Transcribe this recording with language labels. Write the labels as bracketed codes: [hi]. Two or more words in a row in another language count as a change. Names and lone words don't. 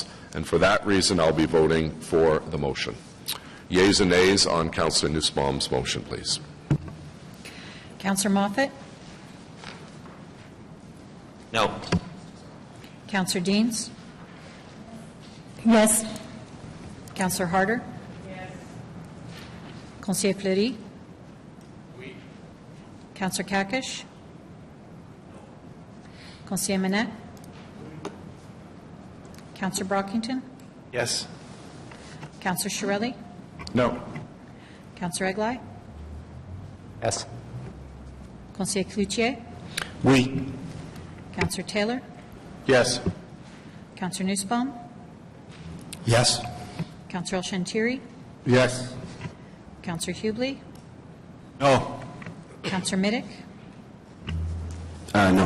[en] And for that reason, I'll be voting for the motion. Yeas and nays on Councillor Nussbaum's motion, please. Councillor Moffat? No. Councillor Deans? Yes. Councillor Harder? Yes. [fr] Conseiller Fleury? Oui. [en] Councillor Kakish? Conseiller Manette? Councillor Brockington? Yes. Councillor Shirelli? No. Councillor Eglai? Yes. [fr] Conseiller Cloutier? Oui. [en] Councillor Taylor? Yes. Councillor Nussbaum? Yes. Councillor Shantiri? Yes. Councillor Hubley? No. Councillor Middick? No.